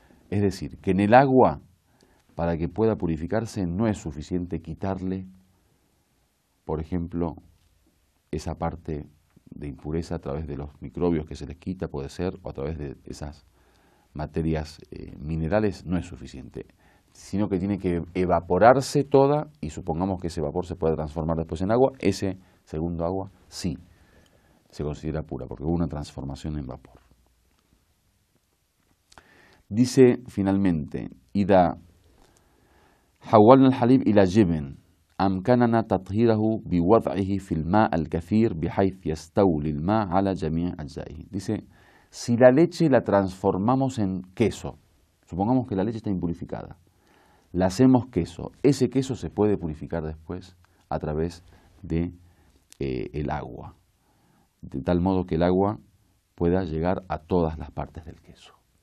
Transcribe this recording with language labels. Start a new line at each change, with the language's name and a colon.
Spanish: Es decir, que en el agua, para que pueda purificarse, no es suficiente quitarle, por ejemplo, esa parte de impureza a través de los microbios que se les quita, puede ser, o a través de esas materias minerales, no es suficiente, sino que tiene que evaporarse toda y supongamos que ese vapor se puede transformar después en agua, ese segundo agua sí se considera pura porque hubo una transformación en vapor. Dice finalmente,
Arabic: إذا حولنا الحليب إلى جبن أمكننا تطهيره بوضعه في الماء الكثير بحيث يستولي الماء على جميع أجزائه.
Spanish: Dice, si la leche la transformamos en queso, supongamos que la leche está impurificada, la hacemos queso, ese queso se puede purificar después a través de el agua, de tal modo que el agua pueda llegar a todas las partes del queso.